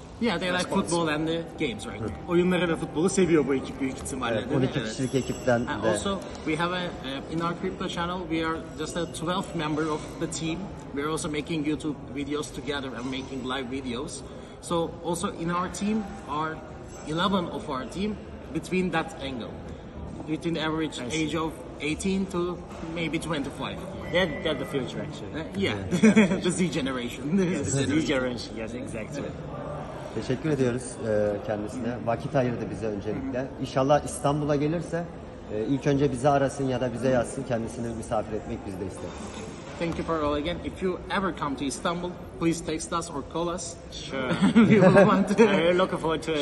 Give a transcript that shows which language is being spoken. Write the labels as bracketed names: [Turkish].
[English] Yeah, they like football and the games, right? [Turkish] Oyunları ve futbolu seviyor bu ekip büyük ihtimalle. Evet, 12 kişilik ekipten de. [English] Also, we have in our crypto channel, we are just a 12th member of the team. We are also making YouTube videos together and making live videos. So also in our team are 11 of our team between that angle, between the average age of 18 to maybe 25. They're the future, actually. Yeah, the Z generation. Z generation, yes, exactly. [Turkish] Teşekkür ediyoruz kendisine. Vakit ayırdı bize öncelikle. İnşallah İstanbul'a gelirse ilk önce bizi arasın ya da bize yazsın. Kendisini misafir etmek biz de isteriz. [English] Thank you for all again. If you ever come to Istanbul, please text us or call us. Sure. We will want to I'm really looking forward to it.